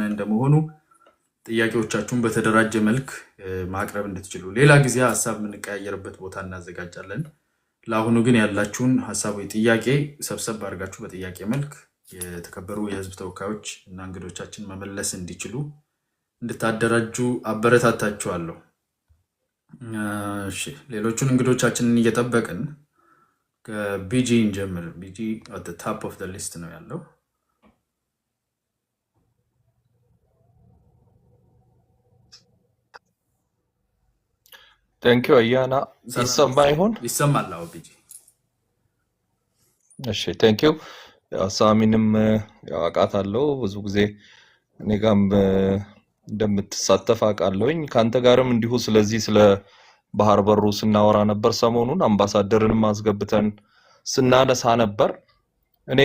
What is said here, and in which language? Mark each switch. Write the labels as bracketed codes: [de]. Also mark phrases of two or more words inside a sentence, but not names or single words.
[am] እንደመሆኑ ጥያቄዎቻችሁን በተደራጀ መልክ ማቅረብ እንድትችሉ ሌላ ጊዜ ሐሳብ የምንቀያየርበት ቦታ እናዘጋጃለን። ለአሁኑ ግን ያላችሁን ሐሳባዊ ጥያቄ ሰብሰብ አድርጋችሁ በጥያቄ መልክ የተከበሩ የህዝብ ተወካዮች እና እንግዶቻችን መመለስ እንዲችሉ እንድታደራጁ አበረታታችኋለሁ። እሺ፣ ሌሎቹን እንግዶቻችንን እየጠበቅን ከቢጂ እንጀምር። ቢጂ [en] at the top of the list [am] ነው ያለው። [en] Thank you [am] አያና ይሰማ ይሆን? ይሰማል? አዎ ቢጂ። እሺ [en] thank you [am] ሳሚንም አውቃታለሁ ብዙ ጊዜ እኔ ጋርም እንደምትሳተፍ አውቃለሁኝ ካንተ ጋርም እንዲሁ ስለዚህ ስለ ባህር በሩ ስናወራ ነበር ሰሞኑን አምባሳደርንም አስገብተን ስናነሳ ነበር እኔ